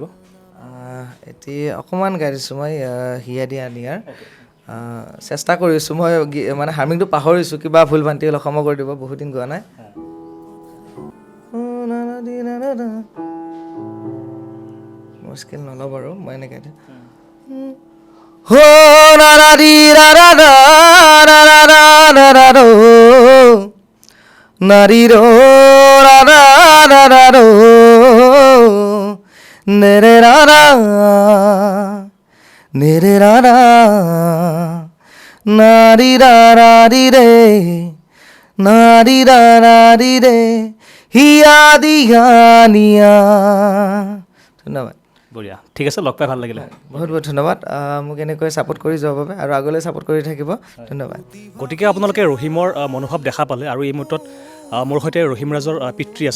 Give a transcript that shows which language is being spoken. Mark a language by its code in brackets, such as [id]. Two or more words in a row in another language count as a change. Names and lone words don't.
[as] এতিয়া অকণমান গাই দিছোঁ মই হিয়া দিয়া নিয়াৰ চেষ্টা কৰিছোঁ মই মানে হাৰ্মিংটো পাহৰিছোঁ, কিবা ভুল ভ্ৰান্তি হ'লে ক্ষমা কৰি দিব, বহুত দিন গোৱা নাই। মোৰ স্কিল নলওঁ বাৰু, মই এনেকৈ দিওঁ ho na na di ra ra ra ra ra ra ra ra ro na di ro ra ra ra ra ro ne re ra ra na di ra ra di re na di ra ra di re হিয়া দিয়া নিয়া ধন্যবাদ। বঢ়িয়া, ঠিক আছে, লগ পাই ভাল লাগিলে। বহুত বহুত ধন্যবাদ মোক এনেকৈ ছাপোৰ্ট কৰি যোৱাৰ বাবে, আৰু আগলৈ ছাপোৰ্ট কৰি থাকিব, ধন্যবাদ। গতিকে আপোনালোকে ৰহিমৰ মনোভাৱ দেখা পালে, আৰু এই মুহূৰ্তত মোৰ সৈতে ৰহিম ৰাজৰ পিতৃ আছে।